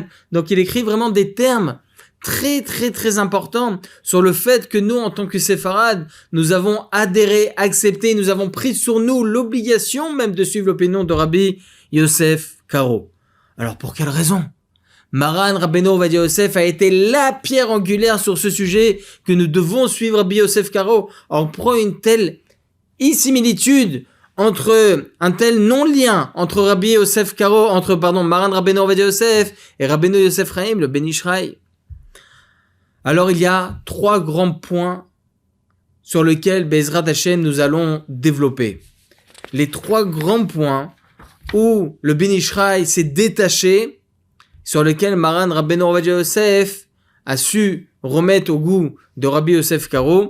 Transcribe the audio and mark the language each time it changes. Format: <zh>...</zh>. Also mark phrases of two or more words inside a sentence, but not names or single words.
<fr>Donc il écrit vraiment des termes très très très importants sur le fait que nous, en tant que séfarades, nous avons adhéré, accepté, nous avons pris sur nous l'obligation même de suivre l'opinion de Rabbi Yosef Karo. Alors pour quelle raison? Maran Rabbeinu Ovadia Yosef a été la pierre angulaire sur ce sujet que nous devons suivre Rabbi Yosef Karo. Alors on prend une telle similitude entre un tel non-lien entre Rabbi Yosef Karo, Maran Rabbeinu Ovadia Yosef et Rabbeinu Yosef Chaim, le Ben Ish Chai. Alors il y a 3 grands points sur lesquels</fr> <he>בעזרת השם</he> <fr>nous allons développer. Les 3 grands points où le Ben Ish Chai s'est détaché, sur lesquels Maran Rabbeinu Ovadia Yosef a su remettre au goût de Rabbi Yosef Karo.</fr>